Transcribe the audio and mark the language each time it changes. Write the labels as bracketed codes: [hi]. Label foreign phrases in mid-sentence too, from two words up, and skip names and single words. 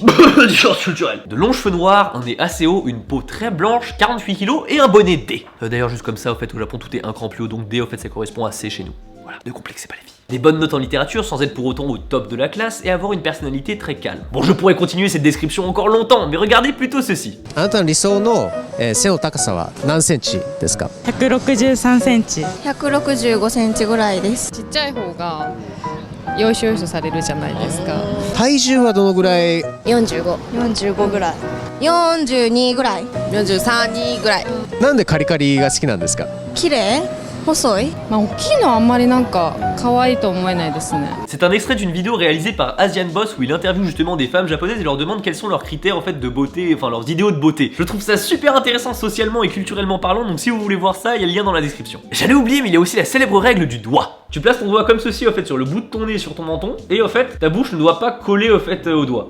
[fr] Différence culturelle. De longs cheveux noirs, un nez assez haut, une peau très blanche, 48 kilos et un bonnet D. D'ailleurs juste comme ça au fait au Japon tout est un cran plus haut, donc D au fait ça correspond à C chez nous. Voilà, ne complexez pas les filles. Des bonnes notes en littérature sans être pour autant au top de la classe et avoir une personnalité très calme. Bon, je pourrais continuer cette description encore longtemps, mais regardez plutôt ceci. [ja] あなたの理想の背の高さは何センチですか 163センチ。 165センチぐらいです。ちっちゃい方がよいしょよいしょされるじゃないですか。体重はどのぐらい 45ぐらい。42ぐらい。 43、2ぐらい。なんでカリカリが好きなんですか綺麗？細い？まあ大きいのはあんまりなんか可愛いと思えないですね。 [fr] C'est un extrait d'une vidéo réalisée par Asian Boss où il interviewe justement des femmes japonaises et leur demande quels sont leurs critères en fait de beauté, enfin leurs idéaux de beauté. Je trouve ça super intéressant socialement et culturellement parlant, donc si vous voulez voir ça, il y a le lien dans la description. J'allais oublier, mais il y a aussi la célèbre règle du doigt. Tu places ton doigt comme ceci en fait sur le bout de ton nez sur ton menton et en fait ta bouche ne doit pas coller au fait au doigt.